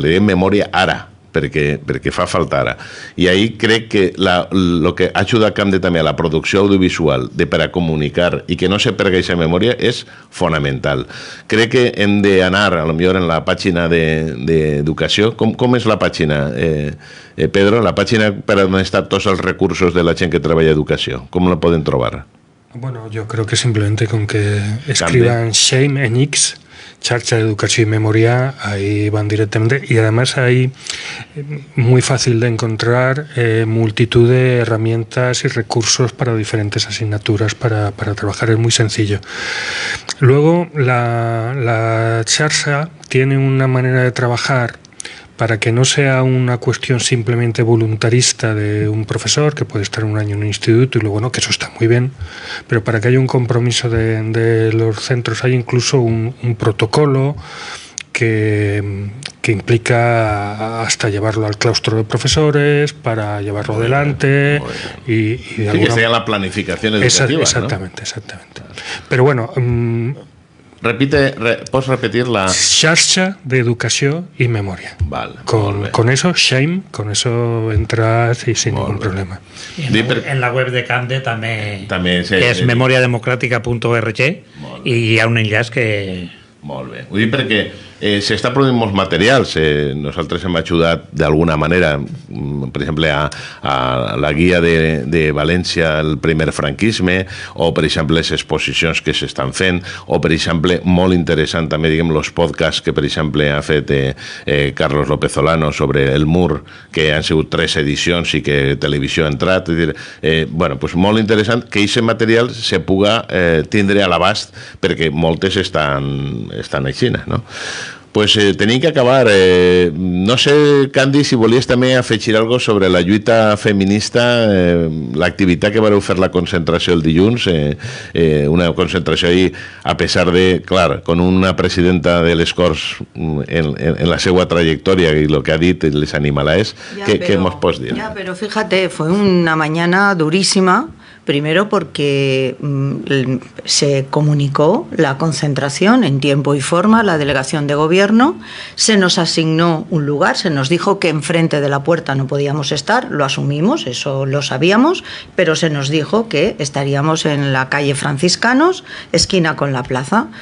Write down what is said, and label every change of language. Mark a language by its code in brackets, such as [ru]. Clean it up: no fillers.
[ca] Li diem memòria ara, perquè fa falta ara. I ahí crec que el que ha ajudat també a la producció audiovisual per a comunicar i que no se perdi aquesta memòria és fonamental. Crec que hem d'anar, potser en la pàgina d'educació. Com és la pàgina, Pedro? La pàgina per on estan tots els recursos de la gent que treballa a educació. Com la poden trobar? [es] Bueno, yo creo que simplemente con que escriban Shame en X, Xarxa de Educación y Memoria, ahí van directamente. Y además hay muy fácil de encontrar multitud de herramientas y recursos para diferentes asignaturas para trabajar. Es muy sencillo. Luego, la Xarxa tiene una manera de trabajar para que no sea una cuestión simplemente voluntarista de un profesor que puede estar un año en un instituto y luego no, que eso está muy bien, pero para que haya un compromiso de los centros hay incluso un protocolo que implica hasta llevarlo al claustro de profesores para llevarlo adelante y de sí, que sea la planificación educativa. Exactamente, ¿no? Exactamente. Pero bueno... ¿Puedes repetir la...? Xarxa de Educación y Memoria. Vale, con eso, Shame, con eso entras y sin ningún problema. [ca] En la web de CANDE també que és memoriademocràtica.org i hi ha un enllaç que... Molt bé. Ho dic perquè s'està produint molts materials. Nosaltres hem ajudat d'alguna manera, per exemple, a la guia de València, el primer franquisme, o, per exemple, les exposicions que s'estan fent, o, per exemple, molt interessant també, diguem, els podcasts que, per exemple, ha fet Carlos López Olano sobre el mur, que han sigut 3 edicions i que Televisió ha entrat. És dir, bueno, doncs molt interessant que aquest material se puga tindre a l'abast perquè moltes estan així, no? Pues tenim que acabar. No sé, Candy, si volies també afegir alguna cosa sobre la lluita feminista, l'activitat que vareu fer la concentració el dilluns, una concentració ahí, a pesar de, clar, con una presidenta de les Corts en la seva trayectòria i el que ha dit, les animalades, ¿qué nos pots dir? [es] Ya, pero fíjate, fue una mañana durísima. Primero porque se comunicó la concentración en tiempo y forma a la delegación de gobierno, se nos asignó un lugar, se nos dijo que enfrente de la puerta no podíamos estar, lo asumimos, eso lo sabíamos, pero se nos dijo que estaríamos en la calle Franciscanos, esquina con la plaza.